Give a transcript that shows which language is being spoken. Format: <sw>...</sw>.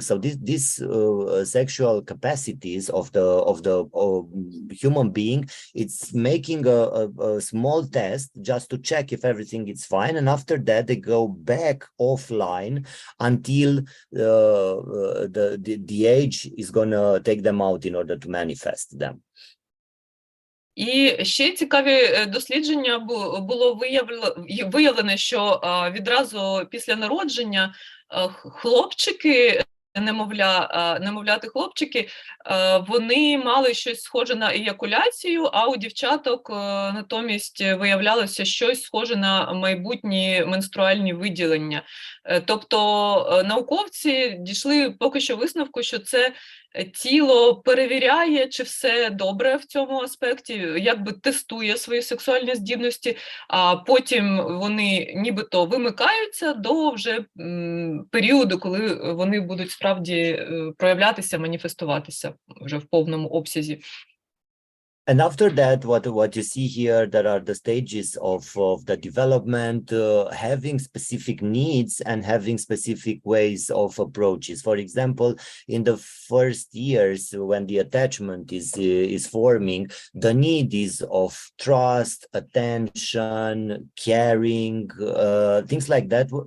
<en>So this sexual capacities of the human being, it's making a small test just to check if everything is fine, and after that they go back offline until the age is gonna take them out in order to manifest them.</en> <uk>І ще цікаві дослідження було виявлено, що відразу після народження хлопчики, немовляти хлопчики, вони мали щось схоже на еякуляцію, а у дівчаток натомість виявлялося щось схоже на майбутні менструальні виділення. Тобто науковці дійшли поки що висновку, що це тіло перевіряє, чи все добре в цьому аспекті, якби тестує свої сексуальні здібності, а потім вони нібито вимикаються до вже періоду, коли вони будуть справді проявлятися, маніфестуватися вже в повному обсязі.</uk> <en>And after that, what you see here, there are the stages of the development, having specific needs and having specific ways of approaches. For example, in the first years, when the attachment is forming, the need is of trust, attention, caring, things like that.</en>